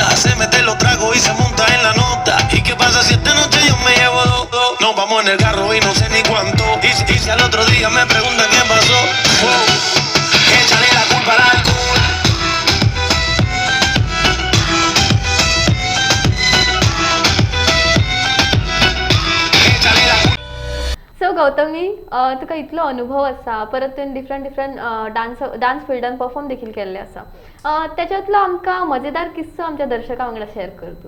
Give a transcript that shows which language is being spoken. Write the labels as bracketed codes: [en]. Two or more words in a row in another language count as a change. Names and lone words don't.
[es] Se mete los tragos y se monta en la nota. ¿Y qué pasa si esta noche yo me llevo dos? Nos vamos en el carro y no sé ni cuánto. Y si al otro día me preguntan qué pasó, wow, échale la culpa al alcohol. [kok] सो गौतमी, तुका इतलो अनुभव आसा, परत तुवें [en] different dance [kok] फिल्डान परफॉर्म देखील केल्ले आसा. त्याच्यातलो आमकां मजेदार किस्सो आमच्या दर्शकां वांगडा शेअर कर तूं.